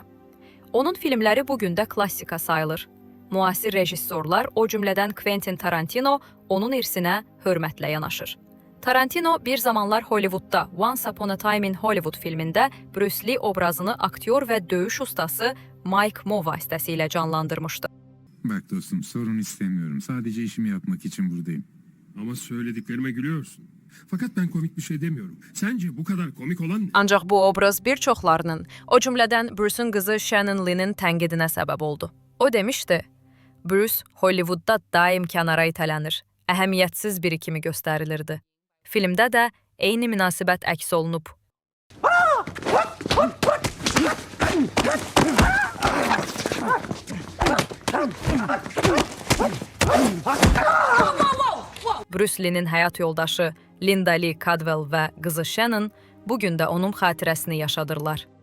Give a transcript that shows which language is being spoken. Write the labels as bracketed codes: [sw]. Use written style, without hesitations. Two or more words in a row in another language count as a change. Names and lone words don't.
[az] Onun filmləri bugün də klassika sayılır. Müasir rejissorlar, o cümlədən Quentin Tarantino, onun irsinə hörmətlə yanaşır. Tarantino bir zamanlar Hollywoodda Once Upon a Time in Hollywood filmində Bruce Lee obrazını aktyor və döyüş ustası Mike Moe vasitəsilə canlandırmışdı. [tr] Bak dostum, sorun istemiyorum. Sadece işimi yapmak için buradayım. Ama söylediklerime gülüyorsun. Fakat ben komik bir şey demiyorum. Sence bu kadar komik olan ne? [az] Ancaq bu obraz bir çoxlarının, o cümlədən Bruce'un qızı Shannon Lee'nin tənqidinə səbəb oldu. O demişdi, Bruce Hollywoodda daim kənara itələnir, əhəmiyyətsiz biri kimi göstərilirdi. Filmdə də eyni münasibət əks olunub. Bruce Lee-nin həyat yoldaşı Linda Lee Cadwell və qızı Shannon bugün də onun xatirəsini yaşadırlar.